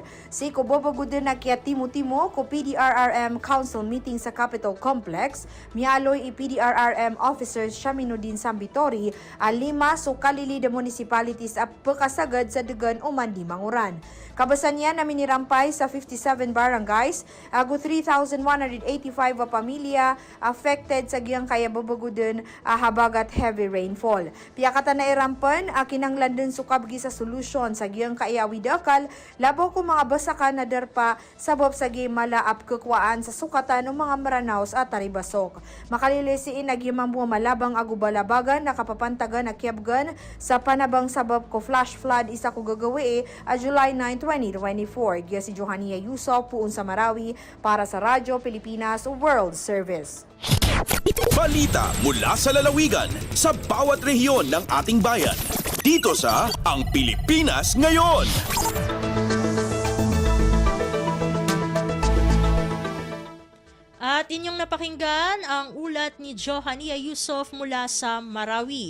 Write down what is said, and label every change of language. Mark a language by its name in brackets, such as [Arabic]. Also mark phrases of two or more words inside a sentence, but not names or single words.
[Maranao] Si ko bobagudin na kya timo-timo ko [English] PDRRM Council meeting [Maranao] sa Capitol Complex, mialoy i [English] PDRRM officers [Maranao] Shaminudin Sambitori alima so kalili de municipalities at pagkasagad sa degan uman di manguran. Kabasan niya na minirampay sa 57 barangays, ago 3,185 pamilya affected sa giyang kaya babagudin habagat [English] heavy rainfall. [Maranao] Piyakatan na irampan, kinanglan din sukabgi sa solusyon sa giyang kaya widakal, labaw ko mga basakan na darpa sabab sa giyang malaap kukwaan sa sukatan ng mga maranaos at taribasok. Makalilisiin na giyang malabang agubalabagan na kapapantagan na kiabgan sa panabang sabab ko [English] flash flood [Maranao] isa ko gagawi July 9, 2024. Giya si Johania Yusuf, puun sa sa Marawi para sa Radyo Pilipinas World Service. [Filipino] Balita mula sa lalawigan sa bawat rehiyon ng ating bayan. Dito sa Ang Pilipinas Ngayon. At inyong napakinggan ang ulat ni Johania Yusof mula sa Marawi.